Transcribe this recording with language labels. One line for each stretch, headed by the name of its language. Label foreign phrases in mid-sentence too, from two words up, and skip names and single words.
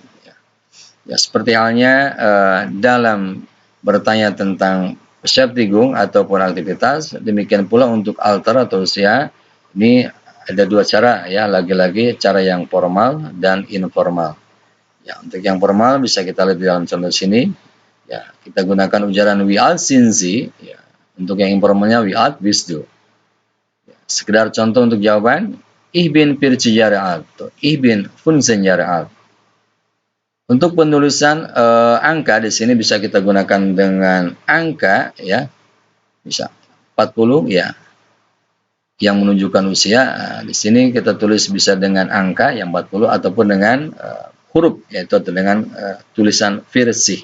Indonesian: Ya, seperti halnya dalam bertanya tentang Beschäftigung ataupun aktivitas, demikian pula untuk alter atau usia. Ini ada 2 cara ya, lagi-lagi cara yang formal dan informal. Ya, untuk yang formal bisa kita lihat di dalam contoh sini. Ya, kita gunakan ujaran
German: wie alt sind Sie.
Indonesian: Ya, untuk yang informalnya
German: wie alt bist du.
Indonesian: Ya, sekedar contoh untuk jawaban,
German: ich bin 40 Jahre alt, ich bin 15 Jahre alt.
Indonesian: Untuk penulisan angka di sini bisa kita gunakan dengan angka ya, bisa 40 ya, yang menunjukkan usia. Di sini kita tulis bisa dengan angka yang 40 ataupun dengan huruf yaitu dengan tulisan 40.